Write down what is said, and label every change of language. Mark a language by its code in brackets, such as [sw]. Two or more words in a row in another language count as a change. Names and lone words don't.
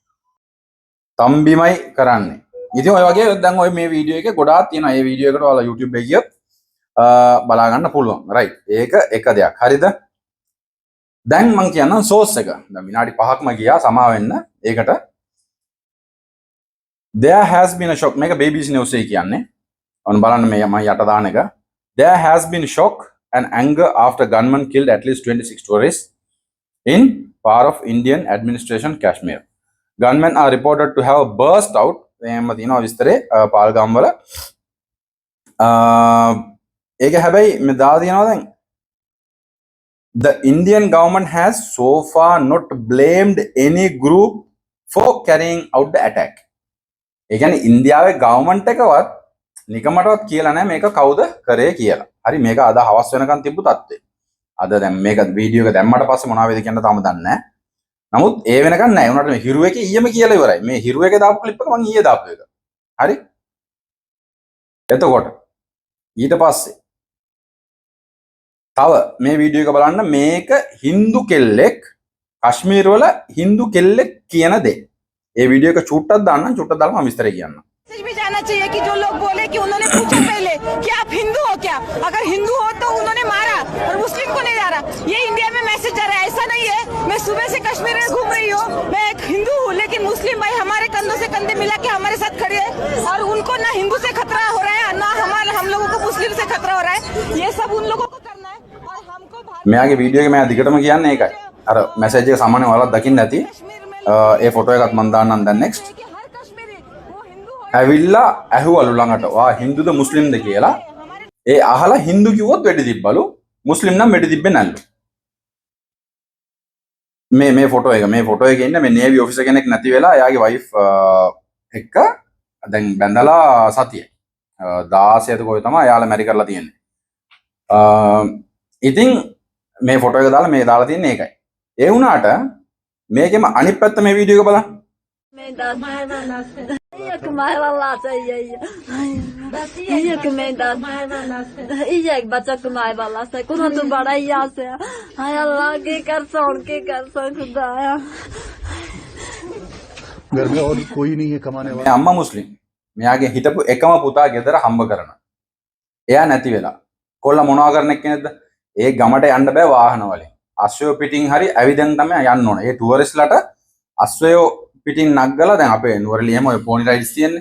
[si] තම්බිමයි කරන්නේ. ඉතින් ඔය වගේ දැන් ඔය මේ වීඩියෝ එකේ ගොඩාක් තියෙනවා. මේ වීඩියෝ එකට ඔයාලා YouTube එකේ ගියොත් බලා ගන්න පුළුවන්. රයිට්. ඒක එක දෙයක්. හරිද? දැන් මං කියන්නම් සෝස් එක. දැන් විනාඩි 5ක්ම ගියා සමා වෙන්න. ඒකට [en] there has been a shock. [si] මේක BBC news එකේ කියන්නේ. ඔන්න බලන්න මේ මම යට දාන එක. [en] There has been shock and anger after gunmen killed at least 26 tourists in part of Indian administration Kashmir. Gunmen are reported to have burst out. [si] එහෙම තියෙනවා විස්තරේ පාල්ගම් වල. ඒක හැබැයි මේ දාලා තියෙනවා දැන් [en] the Indian government has so far not blamed any group for carrying out the attack. [si] ඒ කියන්නේ ඉන්දියාවේ ගවර්න්මන්ට් එකවත් නිකමටවත් කියලා නැහැ මේක කවුද කරේ කියලා. හරි මේක අද හවස් වෙනකන් තිබ්බු තත්ත්වය. අද දැන් මේක වීඩියෝ එක දැම්මට පස්සේ මොනවා වේද කියන්න තාම දන්නේ නැහැ. නමුත් ඒ වෙනකන් නැහැ. උනාට මේ හිරු එකේ ඊයේම කියලා ඉවරයි. මේ හිරු එකේ දාපු ක්ලිප් එක මම ඊයේ දාපු එක. හරි? එතකොට ඊට පස්සේ තව මේ වීඩියෝ එක බලන්න මේක හින්දු කෙල්ලෙක් කශ්මීර වල හින්දු කෙල්ලෙක් කියන දේ. ඒ වීඩියෝ එක චුට්ටක් දාන්න චුට්ටක් දාලා මම විස්තරය කියන්නම්. [hi] भी जाना चाहिए कि जो लोग बोले कि उन्होंने पूछा पहले कि आप हिंदू हो क्या, अगर हिंदू हो तो उन्होंने मारा और मुस्लिम को नहीं मारा. ये इंडिया में मैसेज जा रहा है. ऐसा नहीं है. मैं सुबह से कश्मीर में घूम रही हूँ. मैं एक हिंदू हूँ लेकिन मुस्लिम भाई हमारे कंधों से कंधे मिला के हमारे साथ खड़े हैं और उनको ना हिंदू से खतरा हो रहा है ना हम लोगों को मुस्लिम से खतरा हो रहा है. ये सब उन लोगों को करना है और हमको [si] මෙයාගේ වීඩියෝ එක මම දිගටම කියන්නේ ඒකයි. අර මැසේජ් එක සාමාන්‍යයෙන් ඔයාලා දකින්න ඇති. ඒ ෆොටෝ එකත් මම දාන්නම් දැන් next. ඇවිල්ලා ඇහුවලු ළඟට වා හින්දුද මුස්ලිම්ද කියලා. ඒ අහලා හින්දු කිව්වොත් වෙඩි තිබ්බලු. මුස්ලිම් නම් වෙඩි තිබ්බේ නැල්ලු. මේ ෆොටෝ එකේ ඉන්න මේ [en] navy officer [si] කෙනෙක් නැති වෙලා එයාගේ වයිෆ් එක්ක දැන් බැඳලා සතිය 16ද කොයි තමයි එයාලා මැරි කරලා තියෙන්නේ. ඉතින් මේ ෆොටෝ එක දාලා මේ දාලා තියන්නේ ඒකයි. ඒ වුණාට මේකෙම අනිත් පැත්ත මේ වීඩියෝ එක බලන්න. [hi] एक मारवाला चाहिए एक में एक बच्चा को मारवाला से कुछ तो बड़ा ही यहाँ से हाय अल्लाह के कर खुदाया घर में और कोई नहीं है कमाने [si] මේ [hi] वाला। [si] අම්මා මුස්ලිම්. මෙයාගේ හිටපු එකම පුතා ගෙදර හම්බ කරන. එයා නැති වෙලා. කොල්ල මොනවා කරන එක්කෙනෙක්ද? ඒ ගමට යන්න බෑ වාහන වලින්. අශ්වය පිටින් හරි ඇවිදන් තමයි යන්න ඕන. ඒ ටුවරිස්ට්ලාට අශ්වය පිටින් නග්ගලා දැන් අපේ නුවරඑළිය එහෙම ඔය [en] pony rides [si] තියෙන්නේ.